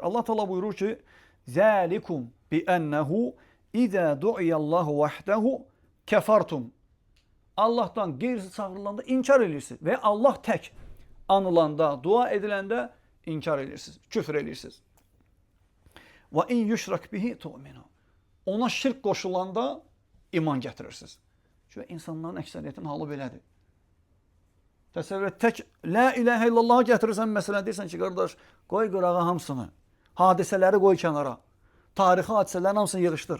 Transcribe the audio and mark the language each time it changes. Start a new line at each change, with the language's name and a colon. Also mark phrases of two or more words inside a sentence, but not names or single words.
Azerbaijani: Allah Teala buyurur ki,
Arabic: ذلكم بأنه إذا دعي الله وحده كفرتم.
Azerbaijani: Allahdan qeyrisi çağırılanda inkar edirsiniz və Allah tək anılanda, dua ediləndə inkar edirsiniz, küfr edirsiniz.
Arabic: وإن يشرك به تؤمنوا.
Azerbaijani: Ona şirk qoşulanda iman gətirirsiniz. Çünki insanların əksəriyyətinin halı belədir. Təsəvvür et, tək
Arabic: لا إله إلا الله
Azerbaijani: gətirirsən, məsələn, deyirsən ki, qardaş, qoy qırağa hamısını, hadisələri qoy kənara, tarixi hadisələrin hamısını yığışdır.